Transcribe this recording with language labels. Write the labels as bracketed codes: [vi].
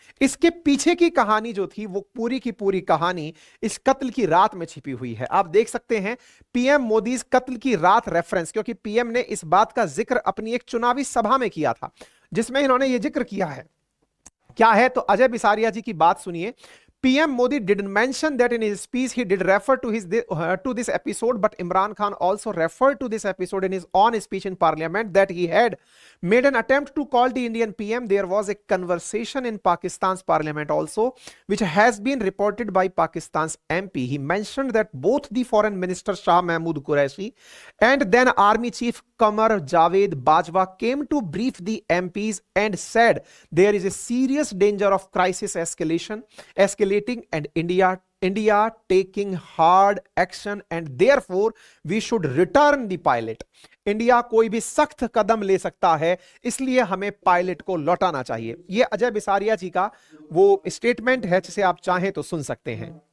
[hi] इसके पीछे की कहानी जो थी वो पूरी की पूरी कहानी इस कत्ल की रात में छिपी हुई है। आप देख सकते हैं पीएम मोदी कत्ल की रात रेफरेंस, क्योंकि पीएम ने इस बात का जिक्र अपनी एक चुनावी सभा में किया था जिसमें इन्होंने ये जिक्र किया है। क्या है तो अजय बिसारिया जी की बात सुनिए। [en] PM Modi did mention that in his speech he did refer to this episode, but Imran Khan also referred to this episode in his own speech in Parliament that he had made an attempt to call the Indian PM. There was a conversation in Pakistan's Parliament also, which has been reported by Pakistan's MP. He mentioned that both the Foreign Minister Shah Mahmood Qureshi and then Army Chief Qamar Javed Bajwa came to brief the MPs and said there is a serious danger of crisis escalating and India taking hard action and therefore we should return the pilot. [hi] India कोई भी सख्त कदम ले सकता है, इसलिए हमें pilot को लौटाना चाहिए। यह अजय बिसारिया जी का वो स्टेटमेंट है जिसे आप चाहें तो सुन सकते हैं।